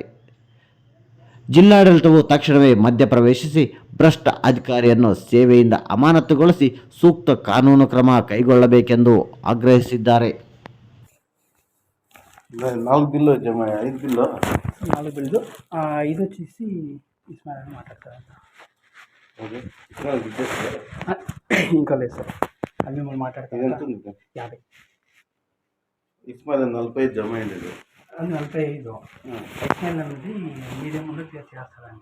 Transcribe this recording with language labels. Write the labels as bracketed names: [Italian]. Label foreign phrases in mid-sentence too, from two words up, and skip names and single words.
[Kannada] ಜಿಲ್ಲಾಡಳಿತವು ತಕ್ಷಣವೇ ಮಧ್ಯಪ್ರವೇಶಿಸಿ ಭ್ರಷ್ಟ ಅಧಿಕಾರಿಯನ್ನು ಸೇವೆಯಿಂದ ಅಮಾನತುಗೊಳಿಸಿ ಸೂಕ್ತ ಕಾನೂನು ಕ್ರಮ ಕೈಗೊಳ್ಳಬೇಕೆಂದು ಆಗ್ರಹಿಸಿದ್ದಾರೆ. ನಾಲ್ಕು ಬಿಲ್ಲು ಜಮಾ 5 ಬಿಲ್ಲು [Telugu] 4 ಬಿಲ್ದು 5 వచ్చేసి ఇస్మాయిల్ మాట్లాడతారు. ఇంకా లేదు సార్, అది మిమ్మల్ని మాట్లాడతారు. 50 ఇస్మాయిల్ 45 జమ అయింది. 45 ఇస్మాయిల్ అనేది మీడియం ముందు క్లియర్ చేస్తారంట.